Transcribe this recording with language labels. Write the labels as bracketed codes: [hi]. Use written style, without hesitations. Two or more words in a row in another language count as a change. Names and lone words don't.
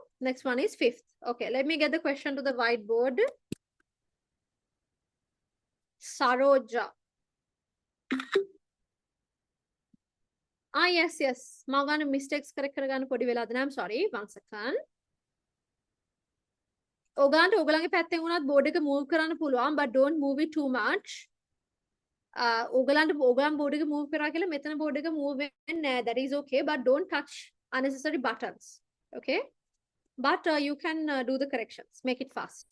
[en] Next one is fifth. Okay, let me get the question to the whiteboard. Saroja. Yes. [si] Magana [en] mistakes correct [si] කරගන්න පොඩි වෙලාවද. [en] I'm sorry. 1 second. [si] ඔගන්ට ඔගලගේ පැත්තෙන් උනත් බෝඩ් එක move කරන්න පුළුවන්, [en] but don't move it too much. [si] ඕගලන් board එක move කරා කියලා මෙතන board එක move වෙන්නේ නැහැ. [en] That is okay, but don't touch unnecessary buttons. Okay? But you can do the corrections. Make it fast.